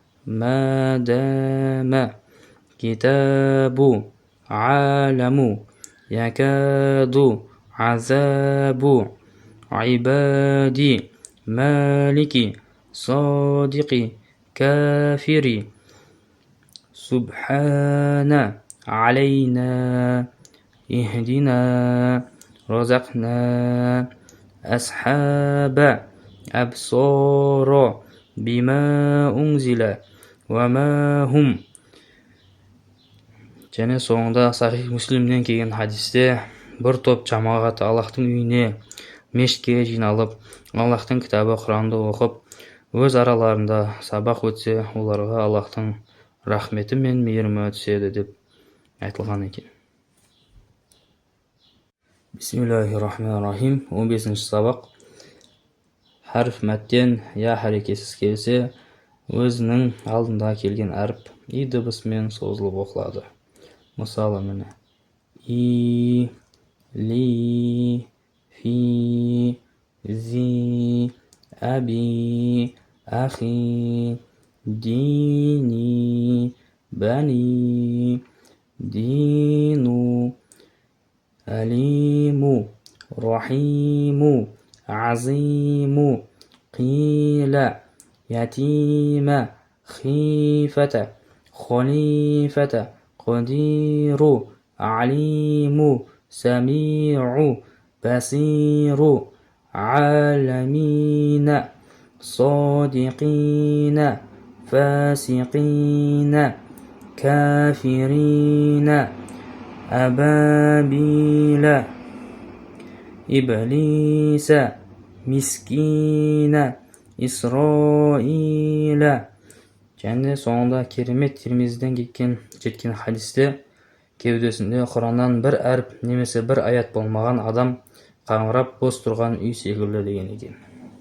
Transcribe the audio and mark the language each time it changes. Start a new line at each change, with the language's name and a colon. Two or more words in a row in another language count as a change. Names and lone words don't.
Arabic: مادام، كتابُ, عالم يكاد عذاب عبادي مالك صادق كافر سبحان علينا اهدنا رزقنا أصحاب أبصار بما أنزل وما هم
Kazakh: Және соңында
Arabic: صحيح مسلم
Kazakh: келген хадисте бір топ жамағат Аллахтың үйіне, мешітке жиналып, Аллахтың кітабы Құранды оқып, өз араларында сабақ өтсе, оларға Аллахтың рахметі мен мейірімі түседі деп айтылған екен.
Arabic: بسم الله الرحمن الرحيم.
Kazakh: 15-ші сабақ. Харф мәттен я харекетсіз келсе, өзінің алдында келген әріп и дыбысымен созылып оқылады. Мысалы міне:
Arabic: إي، لي, في، ذي، أبي، أخي, ديني، بني، دينُ، عليمُ، رحيمُ، عظيمُ، قيلَ، يتيمَ، حفاظة, خليفة قدير عليم سميع بصير عالمين صادقين فاسقين كافرين أبابيل إبليس مسكين إسرائيل.
Kazakh: Және соңында керемет Тирмизиден жеткен хадисте кеудесінде Құраннан бір әріп немесе бір аят болмаған адам қаңырап бос тұрған үй секілді деген екен.